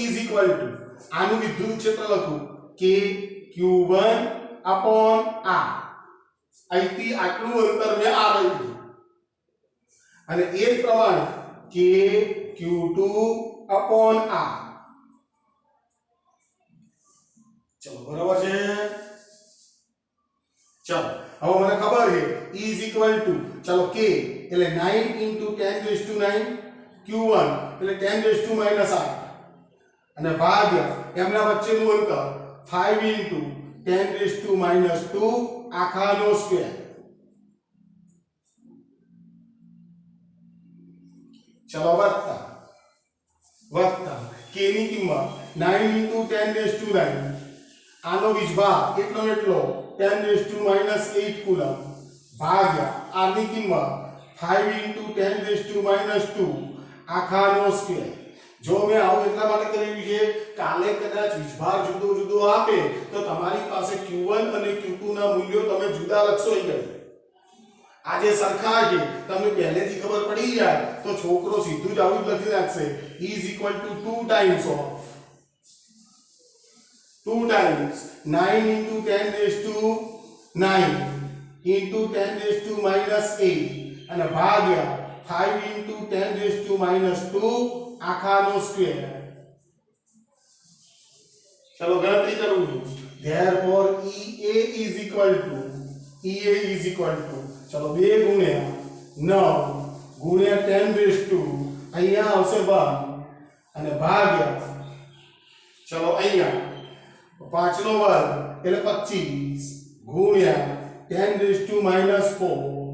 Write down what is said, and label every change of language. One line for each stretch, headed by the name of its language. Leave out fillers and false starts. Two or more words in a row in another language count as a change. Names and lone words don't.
Gujarati: ચલો E આનું વિદ્યુત ક્ષેત્ર લખું કે
English: q1 upon r
Gujarati: અહીંથી આટલું અંતર મેં આ લઈ લીધું અને એ જ પ્રમાણે કે
English: q2 upon r
Gujarati: ચલો બરાબર છે ચલો હવે મને ખબર છે
English: E is equal to
Gujarati: ચલો k એટલે
English: 9 into 10 raised to 9
Gujarati: q1 એટલે
English: 10 raised to minus 8
Gujarati: અને ભાગ્યા એમના વચ્ચેનું અંતર
English: 5 into 10 raised to minus 2
Gujarati: આખાનો સ્ક્વેર ચલો વત્તા k ની કિંમત
English: 9 into 10 raised to 9
Gujarati: આનો વીજભાર એટલો
English: 10 raised to minus 8
Gujarati: કુલમ ભાગ્યા r ની કિંમત
English: 5 into 10 raised to minus 2
Gujarati: આખાનો સ્ક્વેર જો મેં આવું એટલા માટે કરેલું છે કાલે કદાચ વીજભાર જુદો જુદો આપે તો તમારી પાસે q1 અને q2 ના મૂલ્યો તમે જુદા લખશો અહીંયા આજે સરખા છે તમને પહેલેથી ખબર પડી જાય તો છોકરો સીધું જ આવું જ લખી નાખશે
English: E is equal to 2 times of 2 times 9 into 10 raised to 9 into 10 raised to minus 8
Gujarati: અને ભાગ્યા
English: 5 into 10 raised to minus 2
Gujarati: આખાનો સ્ક્વેર ચલો ગણતરી કરું છું
English: therefore EA is equal to
Gujarati: ચલો 2 ગુણ્યા 9 ગુણ્યા
English: 10 raised to
Gujarati: અહીંયા આવશે 1 અને ભાગ્યા ચલો અહીંયા 5 નો વર્ગ એટલે 25 ગુણ્યા
English: 10 raised to minus 4